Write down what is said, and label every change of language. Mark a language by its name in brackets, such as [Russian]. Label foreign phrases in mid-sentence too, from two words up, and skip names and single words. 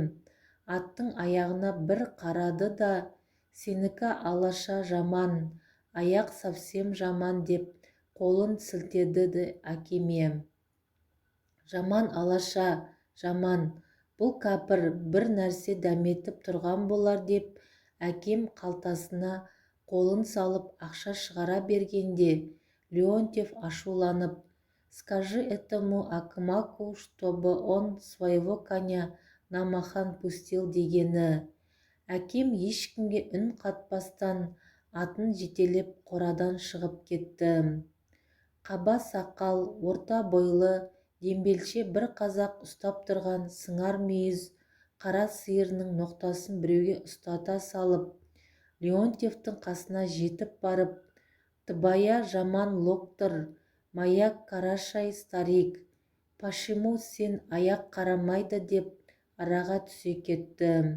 [Kazakh] Аттың аяғына бір қарады да, сенікі алаша жаман, аяқ совсем жаман деп қолын сілтеді әкеме. Жаман алаша, жаман, бұл кәпір бір нәрсе дәметіп тұрған болар деп, әкем қалтасына қолын салып ақша шығара бергенде, Леонтьев ашуланып, [Russian] «Скажи этому Акмаку, чтобы он своего коня на махан пустил» [Kazakh] дегені. Әкем ешкімге үн қатпастан атын жетелеп қорадан шығып кетті. Қаба сақал, орта бойлы, дембелше бір қазақ ұстап тұрған сыңар мүйіз қара сиырының ноқтасын біреуге ұстата салып, Леонтьевтің қасына жетіп барып, [Russian] «Тыбая жаман локтор, маяк карашай старик, пашиму сен аяқ қарамайды» [Kazakh] деп араға түсе кетті.